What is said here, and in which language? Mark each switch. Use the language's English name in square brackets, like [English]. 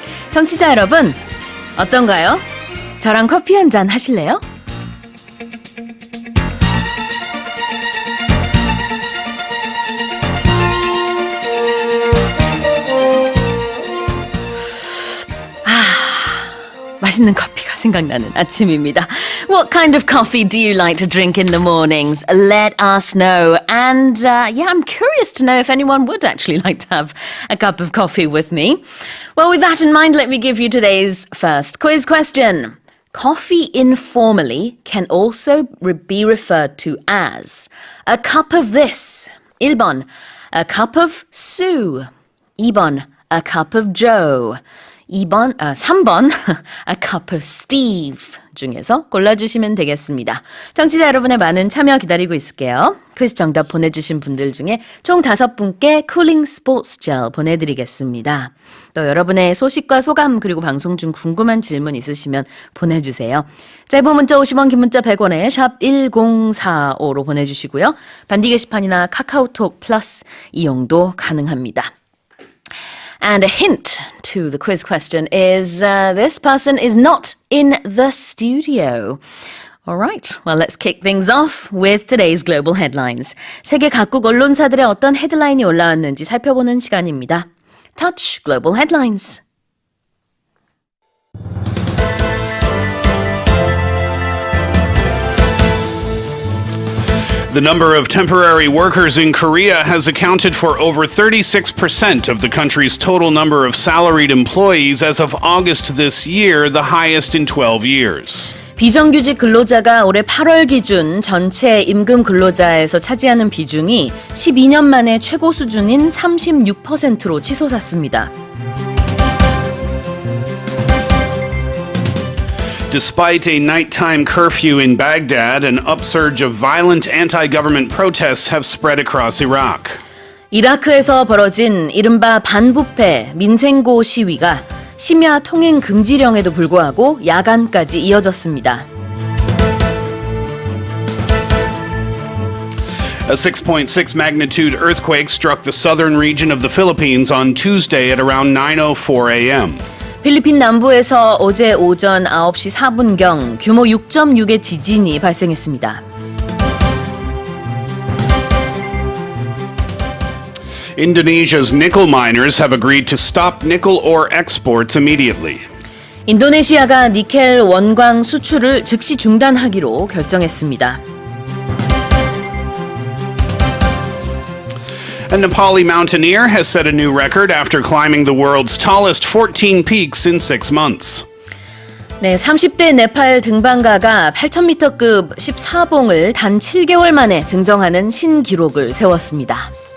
[Korean] 청취자 여러분, 어떤가요? 저랑 커피 한 잔 하실래요? 맛있는 커피가 생각나는 아침입니다. [English] What kind of coffee do you like to drink in the mornings? Let us know. And I'm curious to know if anyone would actually like to have a cup of coffee with me. Well, with that in mind, let me give you today's first quiz question. Coffee informally can also be referred to as a cup of this. 1번, a cup of Sue. 2번, a cup of Joe. [Korean] 3번, [English] a cup of Steve [Korean] 중에서 골라주시면 되겠습니다. 청취자 여러분의 많은 참여 기다리고 있을게요. 퀴즈 정답 보내주신 분들 중에 총 5분께 쿨링 스포츠 젤 보내드리겠습니다. 또 여러분의 소식과 소감 그리고 방송 중 궁금한 질문 있으시면 보내주세요. 짧은 문자 50원, 긴 문자 100원에 샵 1045로 보내주시고요. 반디 게시판이나 카카오톡 플러스 이용도 가능합니다. [English] And a hint to the quiz question is this person is not in the studio. All right, well, let's kick things off with today's global headlines. [Korean] 세계 각국 언론사들의 어떤 헤드라인이 올라왔는지 살펴보는 시간입니다. [English] Touch Global Headlines. The number of temporary workers in Korea has accounted for over 36% of the country's total number of salaried employees as of August this year, the highest in 12 years. [Korean] 비정규직 근로자가 올해 8월 기준 전체 임금 근로자에서 차지하는 비중이 12년 만에 최고 수준인 36%로 치솟았습니다. [English] Despite a nighttime curfew in Baghdad, an upsurge of violent anti-government protests have spread across Iraq. [Korean] 이라크에서 벌어진 이른바 반부패 민생고 시위가 심야 통행 금지령에도 불구하고 야간까지 이어졌습니다. [English] A 6.6 magnitude earthquake struck the southern region of the Philippines on Tuesday at around 9:04 a.m. [Korean] 필리핀 남부에서 어제 오전 9시 4분경 규모 6.6의 지진이 발생했습니다. [English] Indonesia's nickel miners have agreed to stop nickel ore exports immediately. [Korean] 인도네시아가 니켈 원광 수출을 즉시 중단하기로 결정했습니다. [English] A Nepali mountaineer has set a new record after climbing the world's tallest 14 peaks in 6 months. [Korean] 네, 30대 네팔 등반가가 8,000m급 14봉을 단 7개월 만에 등정하는 신기록을 세웠습니다.